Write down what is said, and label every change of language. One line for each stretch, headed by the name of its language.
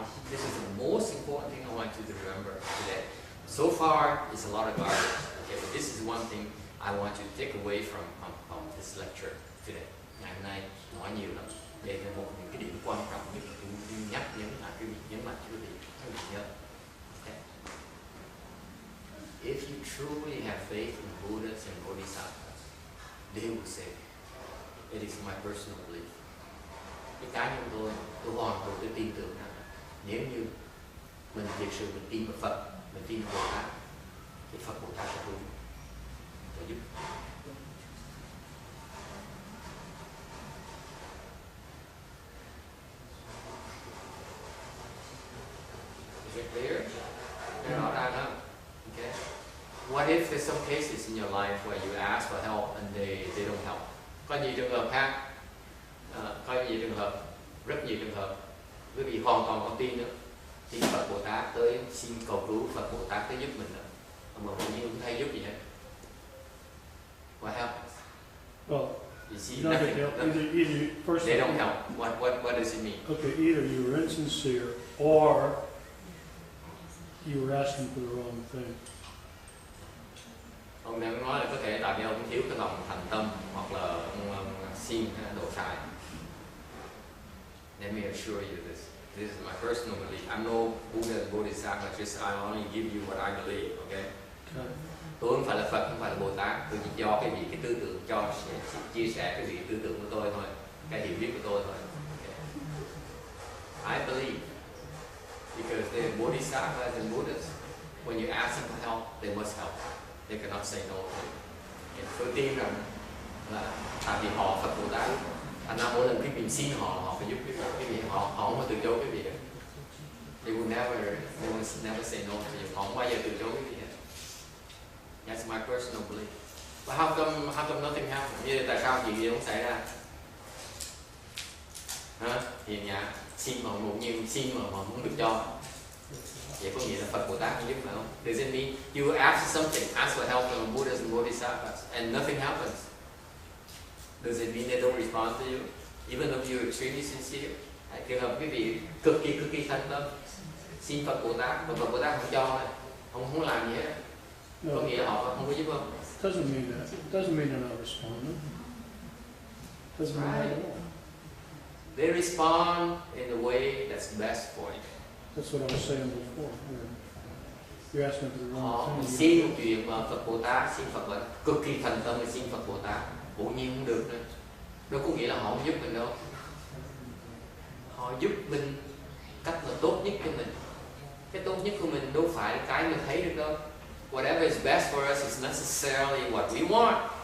English: This is the most important thing I want you to remember today. So far, it's a lot of garbage. Okay, but this is one thing I want you to take away from this lecture today.
Vietnamese: Ngày hôm nay nói nhiều lắm. Đây là một những cái điểm quan trọng nhất tôi muốn nhắc nhấn mạnh cho quý vị nhớ.
English: Okay. If you truly have faith in Buddhas and Bodhisattvas, they will say, it is my personal belief.
Vietnamese: Cái cá nhân tôi hoàn toàn tôi tin tưởng rằng nếu như mình thực sự mình tin vào Phật, mình tin vào Bồ Tát, thì Phật Bồ Tát sẽ giúp.
English: Is it clear? They're not that up. Okay. What if there's some cases in your life where you ask for help and they don't help?
Vietnamese: Có nhiều trường hợp khác, có nhiều trường hợp, rất nhiều trường hợp, quý vị hoàn toàn không tin nữa, tin Phật Bồ Tát tới xin cầu cứu Phật Bồ Tát tới giúp mình nữa, mà mình không thấy giúp gì hết.
English: What happens? Well, you see, no, nothing. either first They don't help. What does it mean? Okay, either you were insincere or you were asking for the wrong thing.
Vietnamese: Ông đang nói là có thể tại vì ông thiếu cái lòng thành tâm hoặc là ông xin độ sai.
English: Let me assure you this. This is my personal belief. I'm no Buddha and Bodhisattva, just I only give you what I believe, okay?
Vietnamese: Tôi không phải là Phật, không phải là Bồ Tát. Tôi chỉ cho cái gì cái tư tưởng, chia sẻ cái gì tư tưởng của tôi thôi, cái hiểu biết của tôi thôi.
English: Okay. I believe because the Bodhisattvas and Buddhas, when you ask them for help, they must help. They cannot say no.
Vietnamese: Tôi tin rằng là tại vì họ Phật Bồ Tát, thành ra mỗi lần quý vị xin họ phải giúp quý vị, họ không có từ chối quý vị.
English: They will never say no to you.
Vietnamese: Họ không bao giờ từ chối quý vị.
English: That's my personal belief. But how come nothing happened?
Vietnamese: Như tại sao chuyện gì không xảy ra? Hả? Hiền nhã, xin mà ngộ nhiên, xin mà không được cho. Vậy có nghĩa là Phật Bồ Tát không giúp phải không?
English: Does it mean you ask something, ask for help from Buddhas and Bodhisattvas, and nothing happens? Does it mean they don't respond to you, even though you're extremely sincere?
Vietnamese: Trường hợp quý vị cực kỳ thành tâm, xin Phật Bồ Tát, mà Phật Bồ Tát không cho, không làm gì hết. Có nghĩa là họ không có giúp không?
English: Doesn't mean that. Doesn't mean they're not responding. Doesn't mean that at all. They respond in the way that's best for you. That's what I was saying before. You're asking for the wrong
Vietnamese: Họ
English: thing.
Vietnamese: xin chuyện mà Phật Bồ Tát, xin Phật Bồ Tát, cực kỳ thành tâm mà xin Phật Bồ Tát, bỗng nhiên không được nữa. Đâu có nghĩa là họ không giúp mình đâu. Họ giúp mình cách là tốt nhất cho mình. Cái tốt nhất của mình đâu phải cái mình thấy được đâu.
English: Whatever is best for us is necessarily what we want.